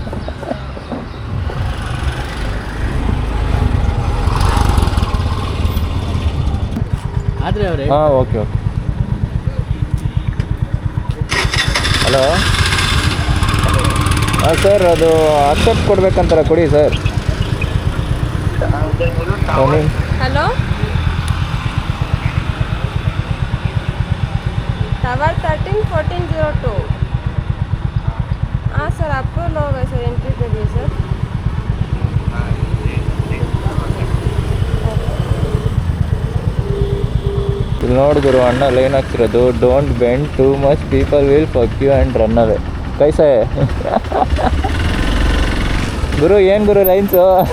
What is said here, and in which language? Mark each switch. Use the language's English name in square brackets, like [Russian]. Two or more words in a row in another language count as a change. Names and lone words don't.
[Kannada] ಆದರೆ ಅವರೇ. ಹಾಂ, ಓಕೆ ಓಕೆ. ಹಲೋ, ಹಾಂ ಸರ್, ಅದು ಅಕ್ಸೆಪ್ಟ್ ಕೊಡ್ಬೇಕಂತಾರ, ಕೊಡಿ ಸರ್. [Hindi] हेलो, टावर 13-1402. हाँ सर, आपको लोग है सर, एंट्री के लिए सर. [Kannada] ಇಲ್ಲಿ ನೋಡಿ ಗುರು, ಅಣ್ಣ ಲೈನ್ ಹಾಕ್ತಿರೋದು, [English] don't bend too much, people will fuck you and run away. [Kannada] ಕೈಸೆ ಗುರು, ಏನು ಗುರು ಲೈನ್ಸು?